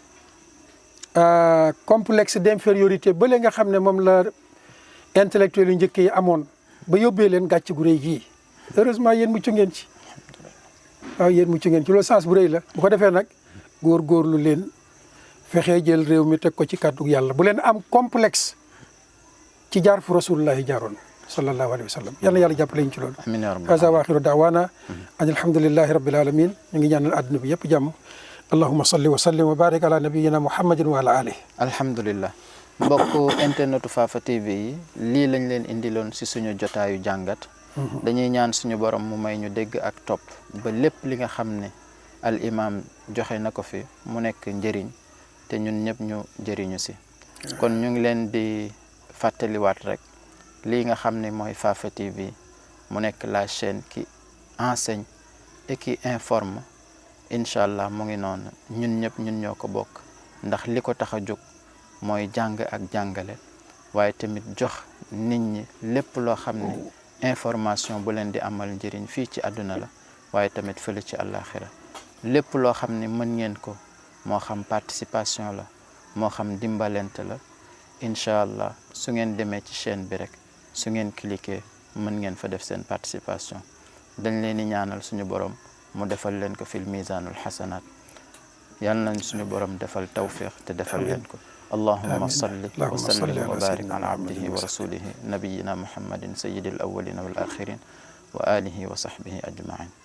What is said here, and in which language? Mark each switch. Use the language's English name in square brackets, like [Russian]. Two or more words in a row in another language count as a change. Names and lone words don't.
[French] complexe d'infériorité [Wolof] bële nga xam ne moom la intellectuel yu njëkk yi amoon ba yóbbee leen gàcc gu rëy gii heureusement yéen mucc ngeen ci waaw yéen mucc ngeen ci loolu sens bu rëy la bu ko defee nag góorgóorlu leen fexee jël réew mi teg ko ci kàddu yàlla bu leen am complexe ci jaar fu rasulullahi jaaroon [Arabic] صلى الله عليه وسلم [Wolof] yal na yàlla jàppale ñu ci loolu. [Arabic] آمين يا ربّ هذا وآخر دعوانا أن الحمد لله رب العالمين [Wolof] ñu ngi ñaanal àdduna bi yëpp jàmm [Arabic] اللهم صل وسلم وبارك على نبينا محمد وعلى آله. [Wolof] alhamdulillah mbokk internetu Fafa TV yi lii lañ leen indiloon si suñu jotaayu jàngat. dañuy ñaan suñu borom mu may ñu dégg ak topp ba lépp li nga xam ne al imam joxe na ko fi mu nekk njëriñ te ñun ñëpp ñu jëriñu si. kon ñu ngi leen di fàttaliwaat rek lii nga xam ne mooy Fafa TV mu nekk [French] la chaîne qui enseigne et qui informe [Arabic] إن شاء الله [Wolof] mu ngi noonu ñun ñëpp ñun ñoo ko bokk ndax li ko tax a jóg mooy jàng ak jàngale waaye tamit jox nit ñi lépp loo xam ne information bu leen di amal njëriñ fii ci àdduna la waaye tamit fële ci àllaaxira lépp loo xam ne mën ngeen ko moo xam participation la moo xam dimbalante la [Arabic] إن شاء الله [Wolof] su ngeen demee ci chaîne bi rek su ngeen cliquer mën ngeen fa def seen participation dañ leen di ñaanal suñu borom mu defal leen ko [Arabic] في ميزان الحسنات [Wolof] yal nañ suñu borom defal tawfiq te defal leen ko [Arabic] اللهم صل وسلم وبارك على عبده ورسوله نبينا محمد سيد الأولين والآخرين وعلى آله وصحبه أجمعين